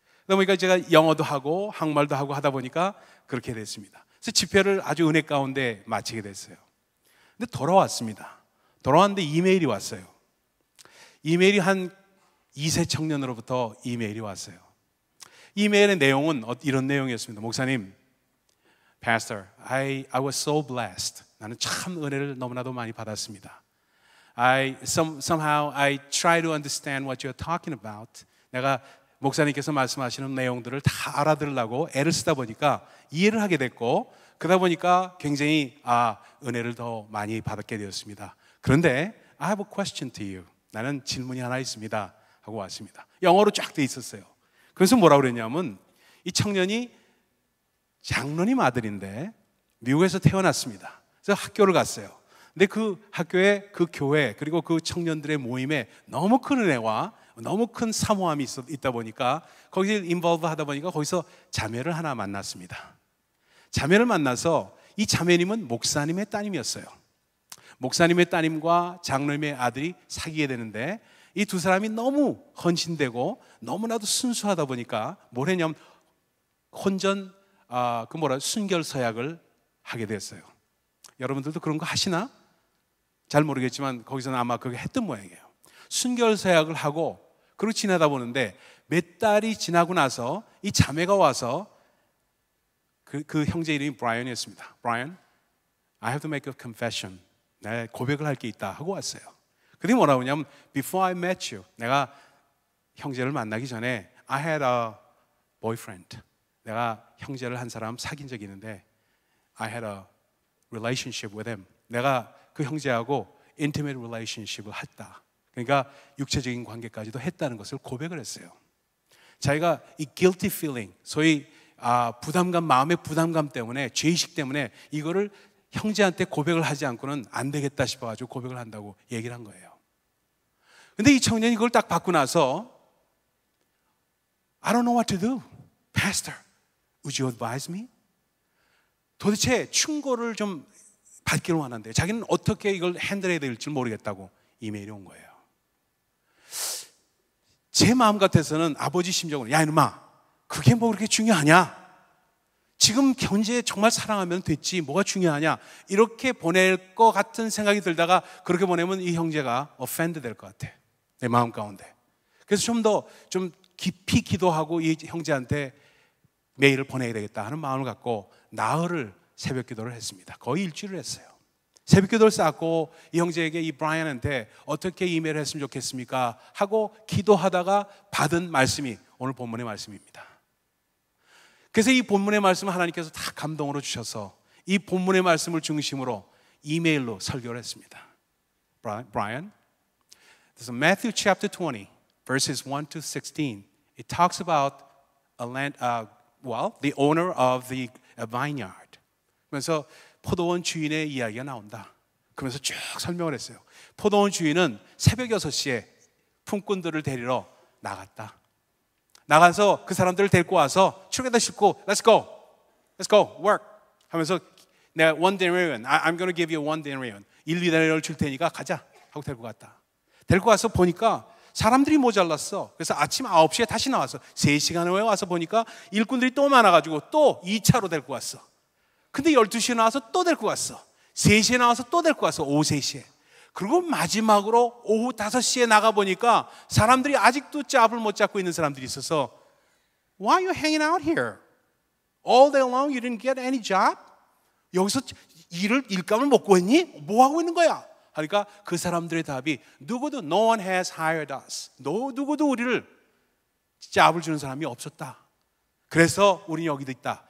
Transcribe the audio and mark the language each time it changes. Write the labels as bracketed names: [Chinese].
[Korean] 그러다 보니까 제가 영어도 하고 한국말도 하고 하다 보니까 그렇게 됐습니다. 그래서 집회를 아주 은혜 가운데 마치게 됐어요. 근데 돌아왔습니다. 돌아왔는데 이메일이 왔어요. 이메일이 한 2세 청년으로부터 이메일이 왔어요. 이메일의 내용은 이런 내용이었습니다. 목사님, [English] Pastor, I was so blessed. [Korean] 나는 참 은혜를 너무나도 많이 받았습니다. [English] Somehow I try to understand what you're talking about. [Korean] 내가 목사님께서 말씀하시는 내용들을 다 알아들으려고 애를 쓰다 보니까 이해를 하게 됐고 그러다 보니까 굉장히 은혜를 더 많이 받게 되었습니다. 그런데 [English] I have a question to you. [Korean] 나는 질문이 하나 있습니다 하고 왔습니다. 영어로 쫙 돼 있었어요. 그래서 뭐라고 그랬냐면 이 청년이 장로님 아들인데 미국에서 태어났습니다. 그래서 학교를 갔어요. 근데 그 학교에 그 교회 그리고 그 청년들의 모임에 너무 큰 은혜와 너무 큰 사모함이 있다 보니까 거기에 인볼브 하다 보니까 거기서 자매를 하나 만났습니다. 자매를 만나서 이 자매님은 목사님의 따님이었어요. 목사님의 따님과 장로님의 아들이 사귀게 되는데 이 두 사람이 너무 헌신되고 너무나도 순수하다 보니까 뭘 했냐면 혼전 순결 서약을 하게 됐어요. 여러분들도 그런 거 하시나? 잘 모르겠지만 거기서는 아마 그게 했던 모양이에요. 순결 서약을 하고 그러고 지내다 보는데 몇 달이 지나고 나서 이 자매가 와서 그 형제 이름이 브라이언이었습니다. [English] 브라이언, I have to make a confession. [Korean] 내가 고백을 할 게 있다 하고 왔어요. 그게 뭐라고 하냐면 [English] Before I met you, [Korean] 내가 형제를 만나기 전에 [English] I had a boyfriend. [Korean] 내가 형제를 한 사람 사귄 적이 있는데 [English] I had a relationship with him. [Korean] 내가 그 형제하고 [English] intimate relationship [Korean] 을 했다. 그러니까 육체적인 관계까지도 했다는 것을 고백을 했어요. 자기가 이 guilty feeling, 소위 부담감, 마음의 부담감 때문에, 죄의식 때문에 이거를 형제한테 고백을 하지 않고는 안 되겠다 싶어가지고 고백을 한다고 얘기를 한 거예요. 근데 이 청년이 그걸 딱 받고 나서 [English] I don't know what to do. Pastor, would you advise me? [Korean] 도대체 충고를 좀 받기를 원하는데 자기는 어떻게 이걸 핸들해야 될지 모르겠다고 이메일이 온 거예요. 제 마음 같아서는 아버지 심정으로 야 이놈아 그게 뭐 그렇게 중요하냐? 지금 현재 정말 사랑하면 됐지 뭐가 중요하냐? 이렇게 보낼 것 같은 생각이 들다가 그렇게 보내면 이 형제가 offend 될 것 같아. 내 마음 가운데. 그래서 좀 더 좀 깊이 기도하고 이 형제한테 메일을 보내야 되겠다 하는 마음을 갖고 나흘을 새벽 기도를 했습니다. 거의 일주일을 했어요. 새벽 기도를 쌓고 이 형제에게 이 브라이언한테 어떻게 이메일을 했으면 좋겠습니까? 하고 기도하다가 받은 말씀이 오늘 본문의 말씀입니다. 그래서 이 본문의 말씀을 하나님께서 다 감동으로 주셔서 이 본문의 말씀을 중심으로 이메일로 설교를 했습니다. [English] Brian, this is Matthew chapter 20, verses 1 to 16. It talks about the owner of the vineyard. [Korean] 그래서 포도원 주인의 이야기가 나온다. 그러면서 쭉 설명을 했어요. 포도원 주인은 새벽 6시에 품꾼들을 데리러 나갔다. 나가서 그 사람들을 데리고 와서 출근에다 싣고 [English] Let's go, work [Korean] 하면서 내가 [English] one denarian, I'm going to give you one denarian [Korean] 1-2데나리온을 줄 테니까 가자 하고 데리고 갔다. 데리고 와서 보니까 사람들이 모자랐어. 그래서 아침 9시에 다시 나와서 3시간 후에 와서 보니까 일꾼들이 또 많아가지고 또 2차로 데리고 왔어. 근데 12시에 나와서 또 데리고 왔어. 3시에 나와서 또 데리고 왔어. 오후 3시에. 그리고 마지막으로 오후 5시에 나가보니까 사람들이 아직도 짭을 못 잡고 있는 사람들이 있어서 [English] Why are you hanging out here? All day long you didn't get any job? [Korean] 여기서 일감을 못 구했니? 뭐 하고 있는 거야? 하니까 그 사람들의 답이 누구도 [English] No one has hired us. [Korean] 누구도 우리를 짭을 주는 사람이 없었다. 그래서 우리는 여기도 있다.